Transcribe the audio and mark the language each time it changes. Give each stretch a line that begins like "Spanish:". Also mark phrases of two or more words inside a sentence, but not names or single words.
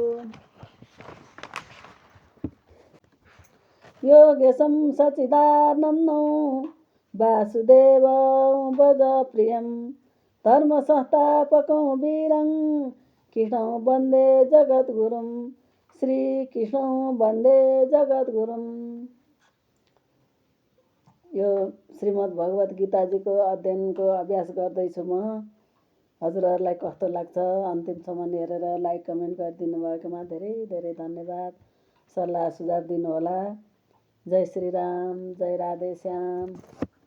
Sanskrit: योगेशं सच्चिदानन्दं वासुदेवं भजप्रियं धर्मसंस्थापकं वीरं कृष्णं वन्दे जगद्गुरुं। श्रीकृष्णं वन्दे जगद्गुरुं।
Nepali: यो श्रीमद् भगवत गीताजीको अध्ययनको अभ्यास गर्दैछु म। हजुरहरूलाई कस्तो लाग्छ अन्तिमसम्म हेरेर
English: like comment
Nepali: गरिदिनु भएकोमा धेरै धेरै धन्यवाद। सल्लाह सुझाव दिनुहोला। जय श्रीराम, जय राधेश्याम।